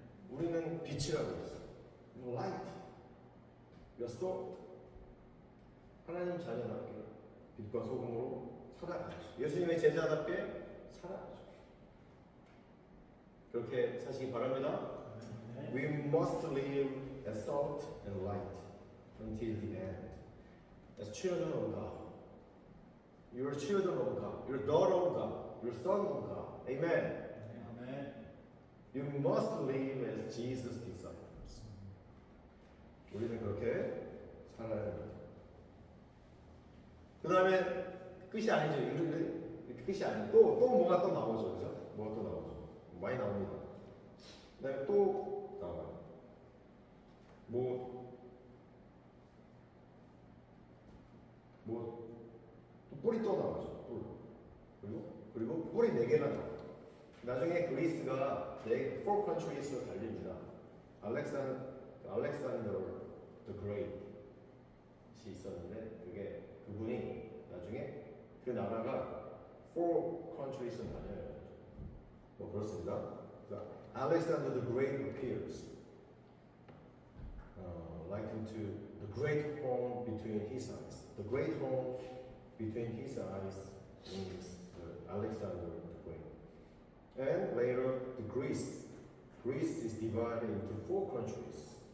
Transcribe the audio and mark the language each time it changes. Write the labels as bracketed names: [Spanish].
[Korean] 우리는 빛이라고 했어요. [English] You're light. You're salt. [Korean] 하나님 자녀답게 빛과 소금으로 살아가야죠. 예수님의 제자답게 살아가야죠. 그렇게 사시기 바랍니다. [English] We must live as salt and light until the end. As children of God. You're children of God. You're daughter of God. You're son of God. Amen. [Korean] 아멘. [English] You must live as Jesus' disciples. [Korean] 우리는 그렇게 살아야 됩니다. 그 다음에 끝이 아니죠. 이렇게 끝이 아니죠. 또 뭐가 또 나오죠. 그죠? 뭐가 또 나오죠. 많이 나옵니다. 그 다음에 또 나와요. 또 뿔이 또 나오죠. 뿔. 그리고 뿔이 4개가 나와요. 나중에 그리스가 [English] 4 countries [Korean] 로 달립니다. 알렉산더 the Great이 있었는데 그분이 나중에 그 나라가 [English] 4 countries [Korean] 로 달려요. 뭐 그렇습니다. [English] Alexander the Great appears, likened to the great horn between his eyes. The great horn between his eyes means Alexander the Great. And later, Greece is divided into 4 countries.